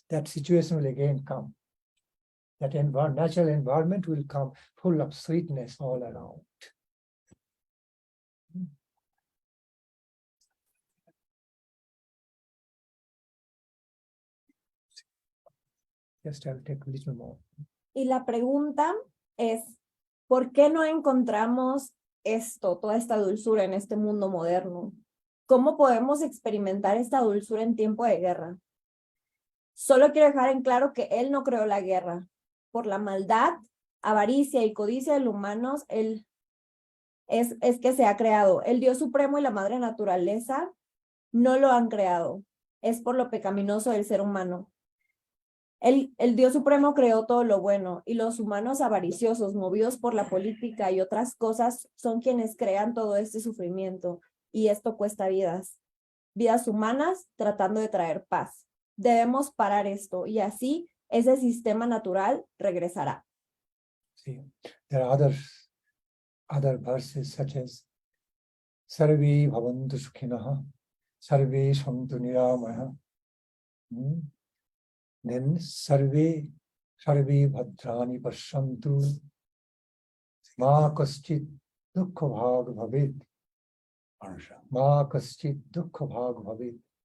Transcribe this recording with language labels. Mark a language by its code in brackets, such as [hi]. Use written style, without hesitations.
[en] That situation will again come. That natural environment will come full of sweetness all around. Just I'll take a little more. [es] Y la pregunta es, ¿por qué no encontramos esto, toda esta dulzura en este mundo moderno? ¿Cómo podemos experimentar esta dulzura en tiempo de guerra? Solo quiero dejar en claro que Él no creó la guerra. Por la maldad, avaricia y codicia de los humanos, Él es que se ha creado. El Dios Supremo y la Madre Naturaleza no lo han creado. Es por lo pecaminoso del ser humano. El Dios Supremo creó todo lo bueno y los humanos avariciosos, movidos por la política y otras cosas, son quienes crean todo este sufrimiento y esto cuesta vidas humanas tratando de traer paz. Debemos parar esto y así ese sistema natural regresará. [en] See, there are other verses such as [sa] Sarve Bhavantu Sukhinah, Sarve Santu Niramaya. Then Sarve Bhadrani Pashantu, Ma Kaschit Dukkha Bhag Bhavit, Ma Kaschit Dukkha Bhag Bhavit.